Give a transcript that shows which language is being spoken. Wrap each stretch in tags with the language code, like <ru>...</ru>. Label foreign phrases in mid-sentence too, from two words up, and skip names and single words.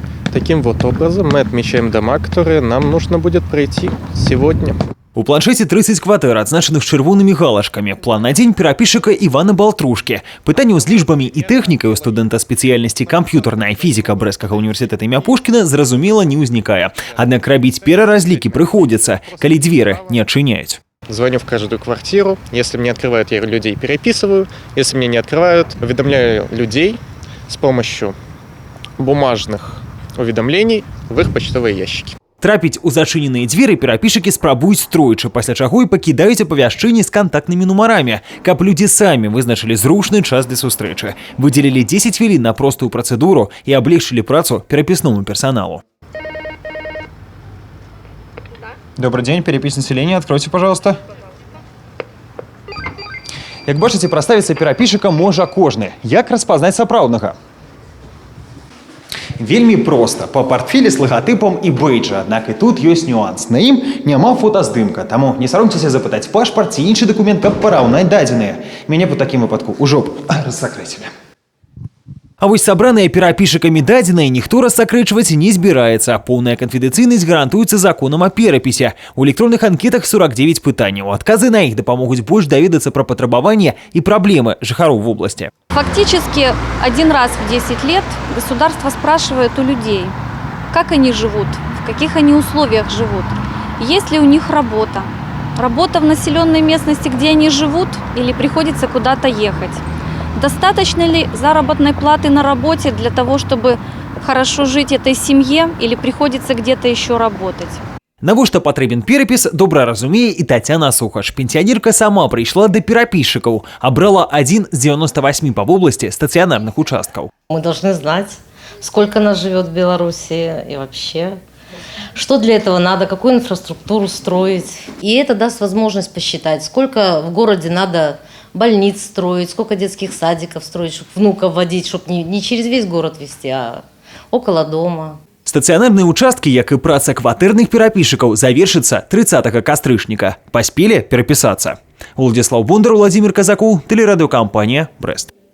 <ru>Таким вот образом мы отмечаем дома, которые нам нужно будет пройти сегодня.</ru> <be>У планшеце 30 кватэр, адзначаных чырвонымі галашкамі. План на дзень перапісчыка Івана Балтрушкі. Пытанняў з лічбамі і тэхнікай у студэнта спецыяльнасці камп'ютарная фізіка Брэсцкага універсітэта імя Пушкіна, зразумела, не ўзнікае. Аднак рабіць пераразлікі прыходзіцца, калі дзверы не адчыняюць.</be> <ru>Звоню в каждую квартиру. Если мне открывают, я людей переписываю. Если мне не открывают, уведомляю людей с помощью бумажных уведомлений в их почтовые ящики.</ru> <be>Трапіць у зачыненыя дзверы перапісчыкі спрабуюць тройчы, пасля чаго і пакідаюць апавяшчэнні з кантактнымі нумарамі, каб людзі самі вызначылі зручны час для сустрэчы. Выдзелілі 10 хвілін на простую працэдуру і аблегчылі працу перапісному персоналу.</be> <ru>Добрый день, перепись населения. Откройте, пожалуйста.</ru> <be>Як бачыце, праставіцца перапісчыкам можа кожны. Як распазнаць сапраўднага? Вельмі проста, па партфелі з лагатыпам і бэйджа, аднак і тут ёсць нюанс. На ім няма фотаздымка, таму не саромцеся запытаць пашпарт ці іншы дакумент, каб параўнаць дадзеныя. Мяне па такім выпадку ўжо б рассакрэцілі. А вось сабраныя перапісчыкамі дадзеныя ніхто рассакрэчваць не збіраецца. Поўная канфідэнцыйнасць гарантуецца законам о перапісе. У электронных анкетах 49 пытанняў. Адказы на іх дапамогуць больш даведацца пра патрабаванні і праблемы жыхароў вобласці.</be> <ru>Фактически один раз в 10 лет государство спрашивает у людей, как они живут, в каких они условиях живут, есть ли у них работа. Работа в населенной местности, где они живут, или приходится куда-то ехать. Достаточно ли заработной платы на работе для того, чтобы хорошо жить этой семье, или приходится где-то еще работать?</ru> <be>Навошта патрэбен перапіс, добра разумее і Тацяна Сухач. Пенсіянерка сама прыйшла да перапісчыкаў, абрала один з 98 па вобласці стацыянарных участкаў.</be> <ru>Мы должны знать, сколько нас живет в Беларуси и вообще, что для этого надо, какую инфраструктуру строить. И это даст возможность посчитать, сколько в городе надо больниц строить, сколько детских садиков строить, чтобы внуков водить, чтобы не через весь город везти, а около дома.</ru> <be>Стацыянарныя участкі, як і праца кватэрных перапісчыкаў, завершыцца 30 кастрычніка. Паспелі перапісацца. Уладзіслаў Бондар, Владзімир Казакоў, тэлерадыёкампанія «Брэст».</be>